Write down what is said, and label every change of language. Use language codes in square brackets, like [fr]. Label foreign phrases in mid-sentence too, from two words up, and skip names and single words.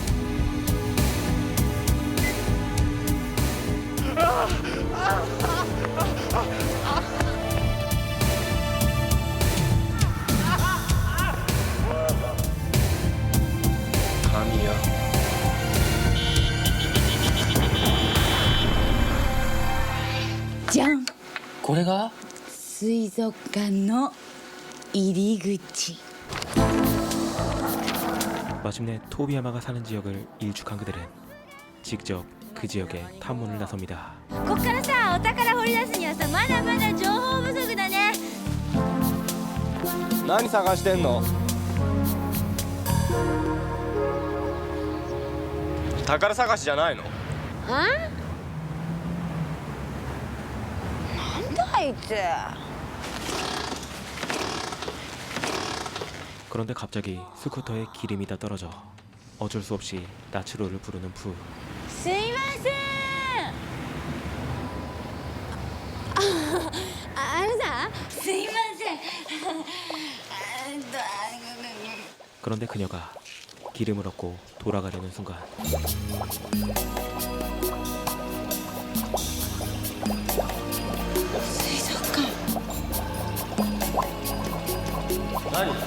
[ja] 神谷。じゃん。これが水族館の入り口。 [ko] 마침내 토비야마가 사는 지역을 일축한 그들은 직접 그 지역에 탐문을 나섭니다. [ja] こっからさ、お宝掘り出すにはさ、まだまだ情報不足だね。何探してんの？宝探しじゃないの？なんだあいつ。 [ko] 그런데 갑자기 스쿠터에 기름이 다 떨어져 어쩔 수 없이 나츠로를 부르는 푸. [ja] すいません。あのさ、すいません。 [ko] 그런데 그녀가 기름을 얻고 돌아가려는 순간 [ja] 何？